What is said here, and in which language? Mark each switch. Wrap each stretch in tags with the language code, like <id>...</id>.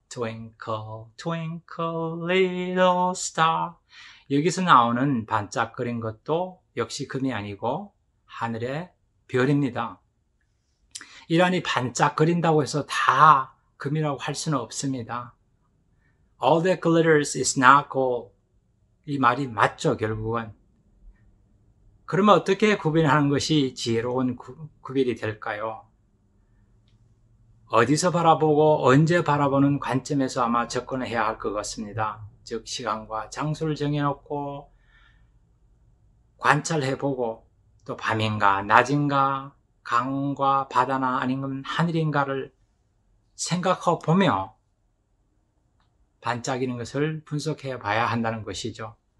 <en>Twinkle, twinkle, little star.</en> <ko>여기서 나오는 반짝거린 것도 역시 금이 아니고 하늘의 별입니다. 이러니 반짝거린다고 해서 다 금이라고 할 수는 없습니다.</ko> <en>All that glitters is not gold.</en> <ko>이 말이 맞죠, 결국은. 그러면 어떻게 구별하는 것이 지혜로운 구별이 될까요? 어디서 바라보고 언제 바라보는 관점에서 아마 접근을 해야 할 것 같습니다. 즉 시간과 장소를 정해놓고 관찰해보고 또 밤인가 낮인가 강과 바다나 아니면 하늘인가를 생각하고 보며 반짝이는 것을 분석해 봐야 한다는 것이죠.</ko>